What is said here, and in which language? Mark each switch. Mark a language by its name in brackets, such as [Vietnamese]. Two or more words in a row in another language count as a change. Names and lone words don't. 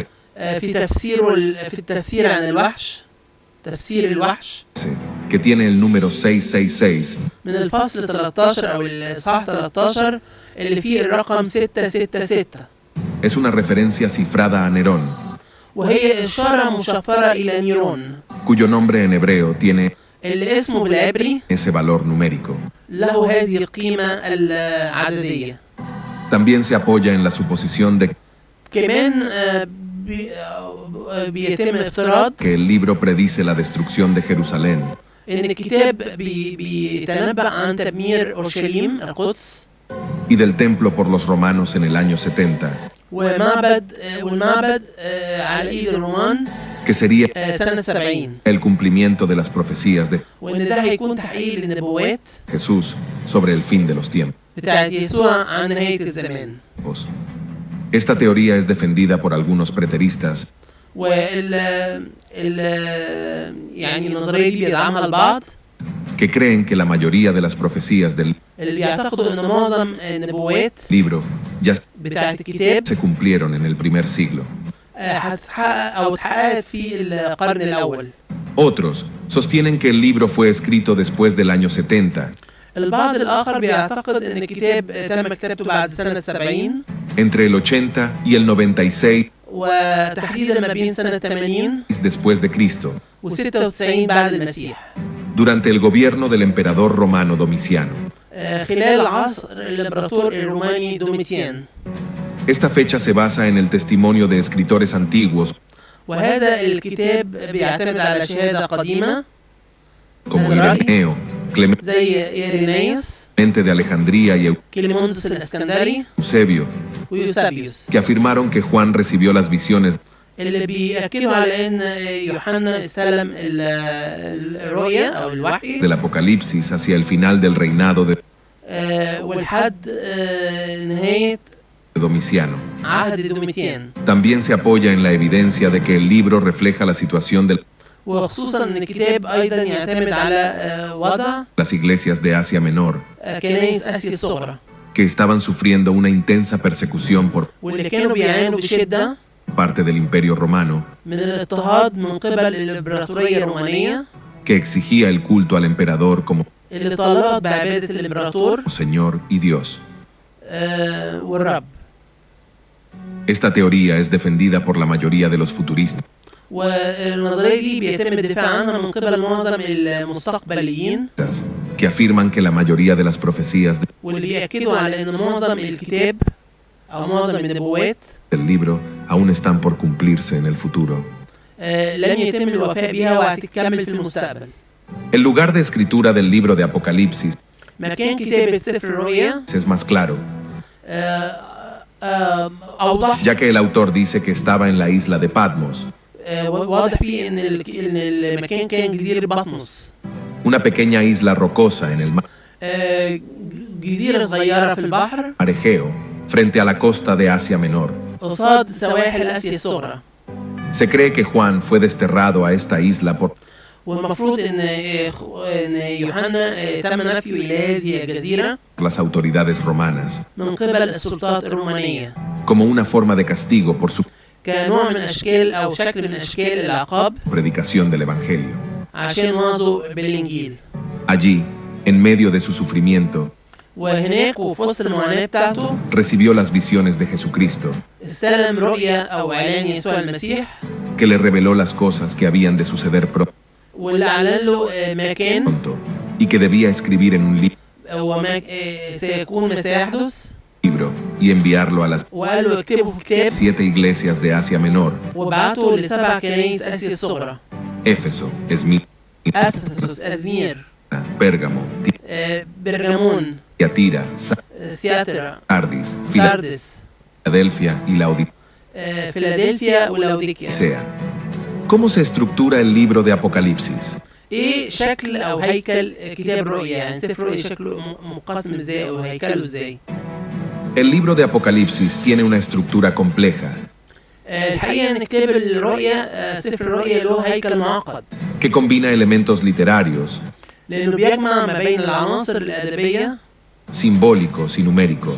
[Arabic] في التفسير عن الوحش، تفسير الوحش [Spanish] que tiene el número 666, [Arabic] من الفصل 13 أو الإصحاح 13 اللي فيه الرقم 666، [Spanish] es una referencia cifrada a Nerón, [Arabic] وهي إشارة مشفرة إلى نيرون [Spanish] cuyo nombre en hebreo tiene [Arabic] اللي اسمه بالعبري [Spanish] ese valor numérico. [Arabic] له هذه القيمة العددية. [Spanish] También se apoya en la suposición de [Arabic] كمان بيتم افتراض [Spanish] que el libro predice la destrucción de Jerusalén [Arabic] إن الكتاب بيتنبأ عن تدمير أورشليم القدس [Spanish] y del templo por los romanos en el año 70, [Arabic] والمعبد على إيد الرومان [Spanish] que sería [Arabic] سنة 70، [Spanish] el cumplimiento de las profecías de [Arabic] وإن ده هيكون تحقيق للنبوات [Spanish] Jesús sobre el fin de los tiempos. [Arabic] بتاعت يسوع عن نهاية الزمان. [Spanish] Esta teoría es defendida por algunos preteristas [Arabic] يعني النظرية دي بيدعمها البعض [Spanish] que creen que la mayoría de las profecías del [Arabic] اللي بيعتقدوا إن معظم النبوات [Spanish] libro ya [Arabic] بتاعت الكتاب [Spanish] se cumplieron en el primer siglo. [Arabic] هتتحقق أو اتحققت في القرن الأول. [Spanish] Otros sostienen que el libro fue escrito después del año 70, [Arabic] البعض الآخر بيعتقد إن الكتاب تم كتابته بعد سنة 70 [Spanish] entre el 80 y el 96 [Arabic] وتحديدا ما بين سنة 80 [Spanish] después de Cristo, [Arabic] و96 بعد المسيح، [Spanish] durante el gobierno del emperador romano Domiciano. [Arabic] خلال عصر الإمبراطور الروماني دوميتيان. [Spanish] Esta fecha se basa en el testimonio de escritores antiguos [Arabic] وهذا الكتاب بيعتمد على شهادة قديمة [Spanish] como Ireneo, Clemente [Arabic] زي إيرينيوس، [Spanish] de Alejandría y [Arabic] كليموندس الإسكندري، [Spanish] Eusebio, [Arabic] ويوسابيوس، [Spanish] que afirmaron que Juan recibió las visiones [Arabic] اللي بيأكدوا على إن يوحنا استلم الرؤية أو الوحي [Spanish] del Apocalipsis hacia el final del reinado de [Arabic] والحد نهاية [Spanish] Domiciano. [Arabic] عهد دوميتيان. [Spanish] También se apoya en la evidencia de que el libro refleja la situación de [Arabic] وخصوصا ان الكتاب ايضا يعتمد على وضع [Spanish] las iglesias de Asia Menor, [Arabic] كنائس اسيا الصغرى [Spanish] que estaban sufriendo una intensa persecución por [Arabic] واللي كانوا بيعانوا بشده [Spanish] parte del Imperio Romano, [Arabic] من الاضطهاد من قبل الامبراطوريه الرومانيه [Spanish] que exigía el culto al emperador como [Arabic] اللي طالبت بعباده الامبراطور [Spanish] Señor y Dios. [Arabic] والرب. [Spanish] Esta teoría es defendida por la mayoría de los futuristas, [Arabic] والنظريه دي بيتم الدفاع عنها من قبل معظم المستقبليين [Spanish] que afirman que la mayoría de las profecías [Arabic] واللي بيأكدوا على ان معظم الكتاب او معظم النبوات [Spanish] del libro aún están por cumplirse en el futuro. [Arabic] لم يتم الوفاء بها وهتكمل في المستقبل. [Spanish] El lugar de escritura del libro de Apocalipsis [Arabic] مكان كتابة سفر الرؤيا [Spanish] es más claro, [Arabic] أوضح، [Spanish] ya que el autor dice que estaba en la isla de Patmos, [Arabic] واضح فيه إن المكان كان جزيرة بطمس، [Spanish] una pequeña isla rocosa en el mar [Arabic] جزيرة صغيرة في البحر [Spanish] Egeo, frente a la costa de Asia Menor. [Arabic] قصاد سواحل آسيا الصغرى. [Spanish] Se cree que Juan fue desterrado a esta isla por [Arabic] والمفروض إن يوحنا تم نفيه إلى هذه الجزيرة [Spanish] las autoridades romanas, [Arabic] من قبل السلطات الرومانية [Spanish] como una forma de castigo por su [Arabic] كنوع من أشكال أو شكل من أشكال العقاب [Spanish] predicación del Evangelio. [Arabic] عشان وعظوا بالإنجيل. [Spanish] Allí, en medio de su sufrimiento, [Arabic] وهناك وفي وسط المعاناة بتاعته [Spanish] recibió las visiones de Jesucristo, [Arabic] استلم رؤية أو إعلان يسوع المسيح [Spanish] que le reveló las cosas que habían de suceder [Arabic] واللي أعلن له مكان [Spanish] pronto y que debía escribir en un [Arabic] وما سيكون ما سيحدث [Spanish] libro y enviarlo a las [Arabic] وقال له اكتبه في كتاب [Spanish] 7 iglesias de Asia Menor: [Arabic] وبعته ل7 كنايس آسيا الصغرى [Spanish] Éfeso, Esmirna, [Arabic] أسفسس أزمير [Spanish] Pérgamo, [Arabic] برغمون [Spanish] Tiatira, [Arabic] ثياترا [Spanish] Sardis, [Arabic] ساردس [Spanish] Filadelfia y Laodicea. [Arabic] فيلادلفيا ولوديكيا. [Spanish] ¿Cómo se estructura el libro de Apocalipsis? [Arabic] ايه شكل او هيكل كتاب الرؤيا؟ يعني سفر الرؤيا شكله مقسم ازاي او هيكله ازاي؟ [Spanish] El libro de Apocalipsis tiene una estructura compleja [Arabic] الحقيقه ان كتاب الرؤيا سفر الرؤيا له هيكل معقد [Spanish] que combina elementos literarios, [Arabic] لانه بيجمع ما بين العناصر الادبيه [Spanish] simbólicos y numéricos.